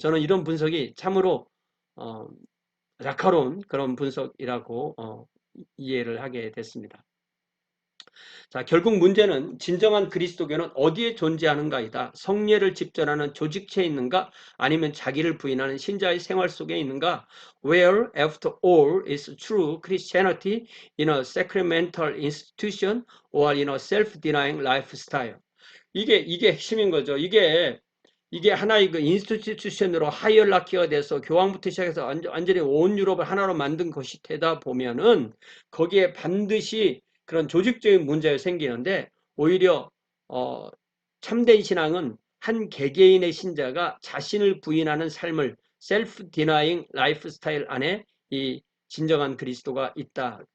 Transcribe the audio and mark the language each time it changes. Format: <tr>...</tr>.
<ko>저는 이런 분석이 참으로 날카로운 그런 분석이라고 이해를 하게 됐습니다. 자, 결국 문제는 진정한 그리스도교는 어디에 존재하는가이다. 성례를 집전하는 조직체에 있는가 아니면 자기를 부인하는 신자의 생활 속에 있는가.</ko> <en>Where, after all, is true Christianity in a sacramental institution or in a self-denying lifestyle.</en> <ko>이게 핵심인 거죠. 이게 하나의 그 인스티튜션으로 하이얼라키가 돼서 교황부터 시작해서 완전히 온 유럽을 하나로 만든 것이 되다 보면은 거기에 반드시 그런 조직적인 문제가 생기는데 오히려 참된 신앙은 한 개개인의 신자가 자신을 부인하는 삶을 셀프 디나잉 라이프 스타일 안에 이 진정한 그리스도가 있다.</ko>